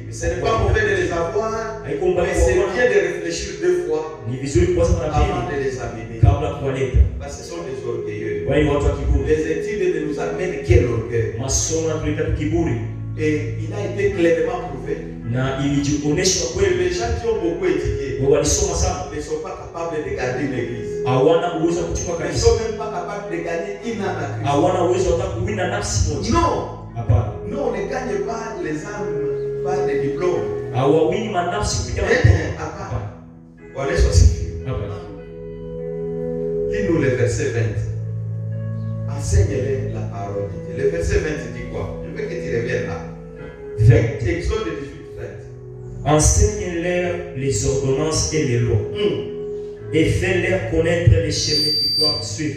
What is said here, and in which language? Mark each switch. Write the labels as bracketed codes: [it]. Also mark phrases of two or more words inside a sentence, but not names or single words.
[fr] Ce n'est pas mauvais de les avoir, mais c'est bien de réfléchir 2 fois [sw] Ni vizuri kwanza mara [fr] avant [sw] pili [fr] de les amener. [sw] kabla kuwaleta. [fr] Parce que ce sont des orgueilleux. [sw] Wao ni watu wa kiburi. [fr] Les études ne nous amènent quel orgueil. [sw] Masomo yanatuleta kiburi [fr] Et il a été clairement prouvé [sw] na ilijioneshwa [fr] que [sw] kweli. [fr] les gens qui ont beaucoup étudié [sw] Wao walisoma sana, [fr] ne sont pas capables de garder une église. [sw] hawana uwezo wa kuchukua [fr] Ils ne [sw] kanisa, [fr] sont même pas capables de gagner une âme à Christ. [sw] hawana uwezo hata kuwina nafsi moja. [fr] Non, [sw] Hapana, [fr] non, on ne gagne pas les âmes par des diplômes. [sw] hawawini manafsi kupitia Hapana. Bwana Yesu asifiwe. hapana. [fr] Lis-nous le verset 20. Enseigne-les la parole de Dieu. Le verset 20 dit quoi? Je veux que tu reviennes là. Exode 18, 20. Enseigne-leur les ordonnances et les lois. Et fais-leur connaître les chemins qu'ils doivent suivre.